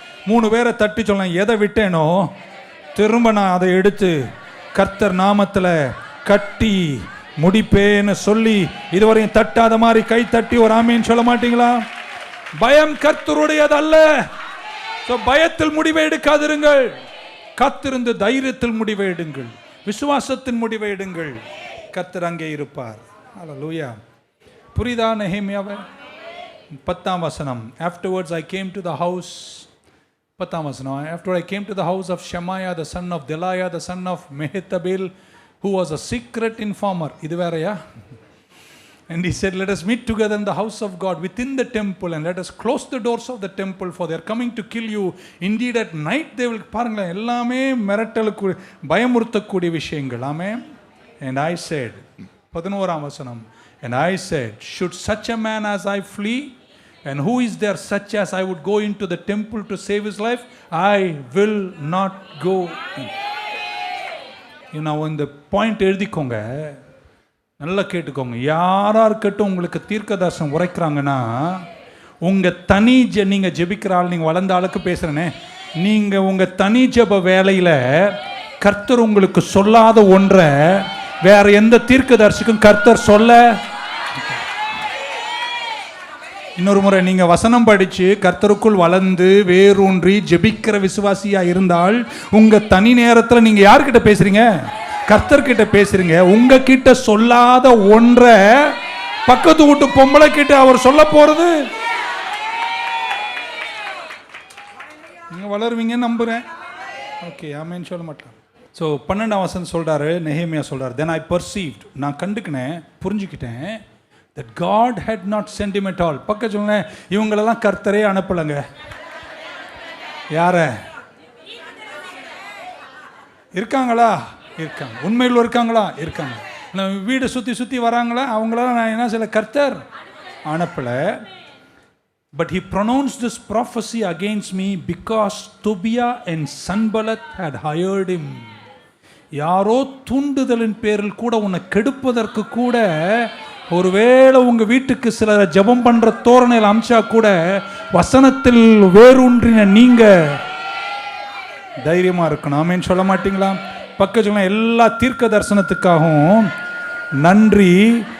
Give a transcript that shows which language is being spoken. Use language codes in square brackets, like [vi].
[ta] 3 பேரை தட்டி சொல்ல, எதை விட்டேனோ திரும்ப நான் அதை எடுத்து கர்த்தர் நாமத்தில் கட்டி முடிப்பேன்னு சொல்லி இதுவரையும் தட்டாத மாதிரி கை தட்டி ஒரு ஆமீன் சொல்ல மாட்டீங்களா? பயம் கர்த்தருடையது அல்ல. பயத்தில் முடிவை எடுக்காதிருங்கள், காத்திருந்து தைரியத்தில் முடிவை எடுங்கள், விசுவாசத்தின் முடிவை எடுங்கள். கர்த்தர் அங்கே இருப்பார். ஹல்லேலூயா. புரியுதா நெகேமியாவே? 10ஆம் வசனம், [en] afterwards I came to the house. 10ஆம் வசனம், after I came to the house of Shemaiah the son of Delaiah the son of Mehetabel who was a secret informer. [ta] இது வேறயா? [en] And he said, let us meet together in the house of God within the temple and let us close the doors of the temple for they are coming to kill you. Indeed at night they will. [ta] பாருங்க, எல்லாமே மிரட்டலுக்கு பயமுறுத்தக்கூடிய விஷயங்கள். ஆமென். [en] And I said, [ta] 11ஆம் வசனம், [en] and I said, should such a man as I flee? And who is there such as I would go into the temple to save his life? I will not go in. [ta] இந்த point எழுதிக்கோங்க, நல்லா கேட்டுக்கோங்க. யாரா இருக்கட்டும் உங்களுக்கு தீர்க்கதரிசனம் உரைக்கிறாங்கன்னா, உங்க தனி நீங்க ஜெபிக்கிற ஆள், நீங்க வளர்ந்த ஆளுக்கு பேசுறேனே, நீங்க உங்க தனி ஜெப வேலையில கர்த்தர் உங்களுக்கு சொல்லாத ஒன்றை வேற எந்த தீர்க்கதரிசிக்கும் கர்த்தர் சொல்ல. இன்னொரு முறை, நீங்க வசனம் படிச்சு கர்த்தருக்குள் வளர்ந்து வேரூன்றி ஜெபிக்கிற விசுவாசியா இருந்தால் உங்க தனி நேரத்தில் நீங்க யார்கிட்ட பேசுறீங்க? கர்த்தர்கிட்ட பேசுறீங்க. உங்ககிட்ட சொல்லாத ஒன்றை பக்கத்து வீட்டு பொம்பளை கிட்ட அவர் சொல்ல போறது. நீங்க வளருவீங்க நம்புறேன். ஓகே, ஆமென் சொல்ல மாட்டேன். ஸோ 12ஆம் வசனம் சொல்றாரு, நெகேமியா சொல்றாரு, [en] then I perceived, [ta] நான் கண்டுக்கினேன், புரிஞ்சுக்கிட்டேன், [en] that God had not sent him at all. [ta] பக்க சொல்லுங்க, இவங்களெல்லாம் கர்த்தரே அனுப்பலங்க. யார இருக்காங்களா? இருக்காங்க. உண்மையில் இருக்காங்களா? இருக்காங்க. வீடு சுற்றி சுற்றி வராங்களா? அவங்களால நான் என்ன சில கர்த்தர் அனுப்பல. [en] But he pronounced this prophecy against me because Tobiah and Sanballat had hired him. [ta] யாரோ தூண்டுதலின் பேரில் கூட உன்னை கெடுப்பதற்கு கூட ஒருவேளை உங்க வீட்டுக்கு சில ஜெபம் பண்ற தோரணையில் அம்சா கூட வசனத்தில் வேரூன்றின நீங்க தைரியமா இருக்கணும். ஆமேன்னு சொல்ல மாட்டீங்களா? பக்கத்துல எல்லா தீர்க்க தரிசனத்துக்காகவும் நன்றி.